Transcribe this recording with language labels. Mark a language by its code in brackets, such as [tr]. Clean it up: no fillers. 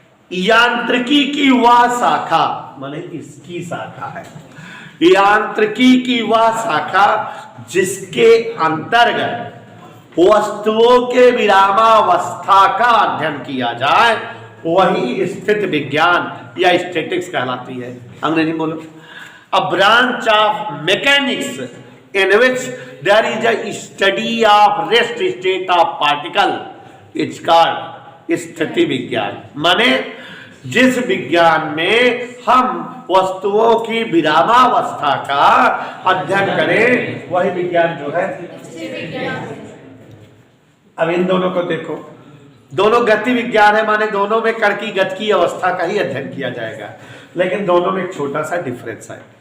[hi] यांत्रिकी की वह शाखा, माने इसकी शाखा है, यांत्रिकी की वह शाखा जिसके अंतर्गत वस्तुओं के विरामावस्था का अध्ययन किया जाए, वही स्थिति विज्ञान या स्टैटिक्स कहलाती है। अंग्रेजी बोलो। [en] A branch of mechanics in which there is a study of rest state of particle, it's called स्थिति विज्ञान। [hi] माने जिस विज्ञान में हम वस्तुओं की विरामावस्था का अध्ययन करें, वही विज्ञान जो है। अब इन दोनों को देखो, दोनों गति विज्ञान है, माने दोनों में कण की गति की अवस्था का ही अध्ययन किया जाएगा, लेकिन दोनों में एक छोटा सा डिफरेंस है।